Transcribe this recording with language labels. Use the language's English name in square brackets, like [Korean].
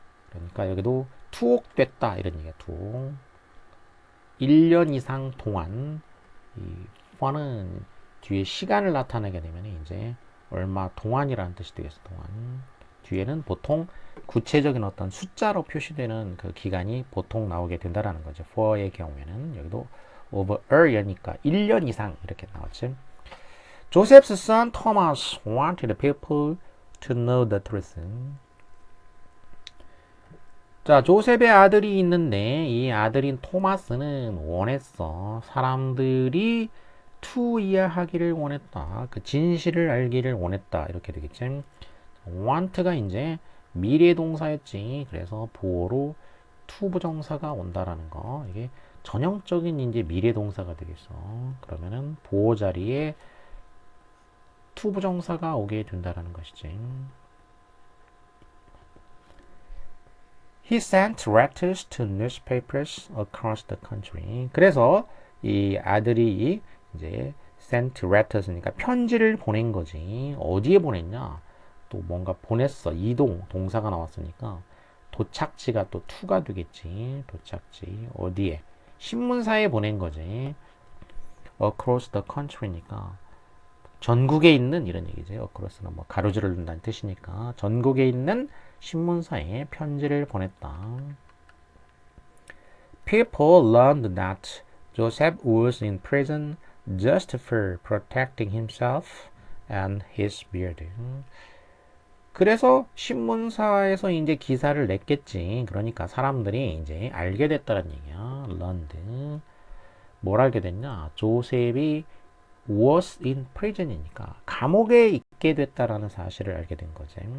[Korean] 그러니까 여기도 투옥됐다 이런 얘기야. 투옥. 1년 이상 동안 이 for는 뒤에 시간을 나타내게 되면 이제 얼마 동안이라는 뜻이 되겠어. 동안. 뒤에는 보통 구체적인 어떤 숫자로 표시되는 그 기간이 보통 나오게 된다라는 거죠. for의 경우에는 여기도 [English] over a year [Korean] 니까 1년 이상 이렇게 나왔지. [English] Joseph's son Thomas wanted people to know the truth. [Korean] 자, 조셉의 아들이 있는데 이 아들인 토마스는 원했어. 사람들이 to 이해하기를 원했다. 그 진실을 알기를 원했다. 이렇게 되겠지. want가 이제 미래 동사였지. 그래서 보어로 to 부정사가 온다라는 거. 이게 전형적인 이제 미래 동사가 되겠어. 그러면은 보어 자리에 to 부정사가 오게 된다라는 것이지. [English] He sent letters to newspapers across the country. [Korean] 그래서 이 아들이 이제 [English] sent letters [Korean] 니까 편지를 보낸 거지. 어디에 보냈냐? 또 뭔가 보냈어. 이동 동사가 나왔으니까 도착지가 또 to가 되겠지. 도착지 어디에? 신문사에 보낸 거지. [English] across the country [Korean] 니까 전국에 있는 이런 얘기지. across는 뭐 가로질을 둔다는 뜻이니까 전국에 있는 신문사에 편지를 보냈다. [English] People learned that Joseph was in prison just for protecting himself and his beard. [Korean] 그래서 신문사에서 이제 기사를 냈겠지. 그러니까 사람들이 이제 알게 됐다는 얘기야. learned. 뭘 알게 됐냐? 조셉이 [English] was in prison [Korean] 이니까 감옥에 있게 됐다라는 사실을 알게 된 거지.